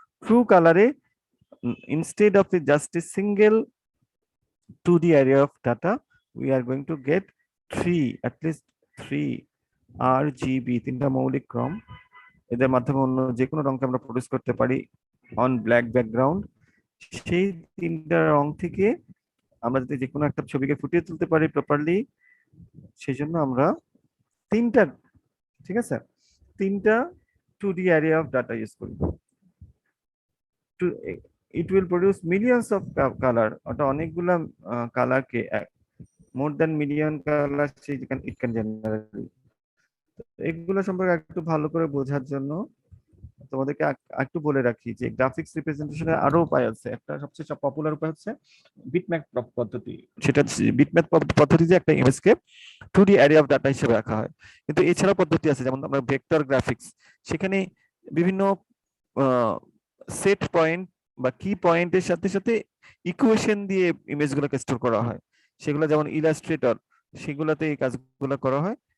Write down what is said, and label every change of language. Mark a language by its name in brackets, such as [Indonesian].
[Bangla] True কালারে [English] instead of just a single 2D array of data, we are going to get at least three RGB, [Bangla] তিনটা মৌলিক ক্রম, এদের মাধ্যমে অন্য যে কোনো রঙকে আমরা প্রডিউস করতে পারি অন ব্ল্যাক ব্যাকগ্রাউন্ড। সেই তিনটা রং থেকে আমরা যদি যে কোনো একটা ছবিকে ফুটিয়ে তুলতে পারি প্রপারলি, সেই জন্য আমরা তিনটা, ঠিক আছে, তিনটা 2D array of data use করি। [English] It will produce millions of color, [Bangla] ওটা অনেকগুলা কালারকে, [English] more than million colors it can generate। [Bangla] এগুলো সম্পর্কে একটু ভালো করে বোঝার জন্য তোমাদেরকে একটু বলে রাখি যে গ্রাফিক্স রিপ্রেজেন্টেশনের আরো উপায় আছে। একটা সবচেয়ে পপুলার উপায় হচ্ছে বিটম্যাপ পদ্ধতি। সেটা বিটম্যাপ পদ্ধতিতে একটা ইমেজকে 2D অ্যারে অফ ডাটা হিসেবে রাখা হয়। কিন্তু এছাড়াও পদ্ধতি আছে, যেমন আমরা ভেক্টর গ্রাফিক্স, সেখানে বিভিন্ন সেট পয়েন্ট বা কি পয়েন্টের সাথে সাথে ইকুয়েশন দিয়ে ইমেজগুলোকে স্টোর করা হয়, সেগুলো যেমন ইলাস্ট্রেটর, সেগুলোতে এই কাজগুলো করা হয়।